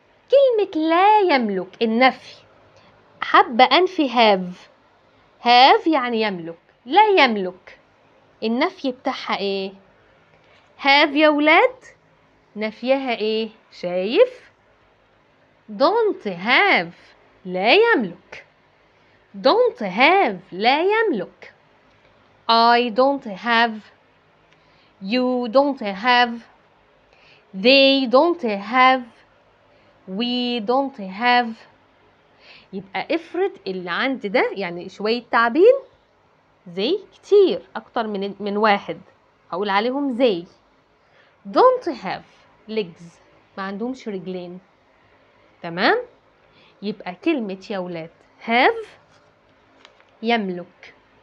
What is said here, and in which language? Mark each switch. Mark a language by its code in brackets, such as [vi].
[ar] كلمة لا يملك النفي، حابة أنفي have يعني يملك، لا يملك النفي بتاعها ايه؟ have يا ولاد نفيها ايه؟ شايف؟ [en] don't have [ar] لا يملك، don't have لا يملك. [en] I don't have، you don't have، they don't have، we don't have. [ar] يبقى افرض اللي عندي ده يعني شوية تعبين زي كتير أكتر من واحد، هقول عليهم زي [en] don't have legs [ar] ما عندهمش رجلين. تمام. يبقى كلمة يا ولاد have يملك.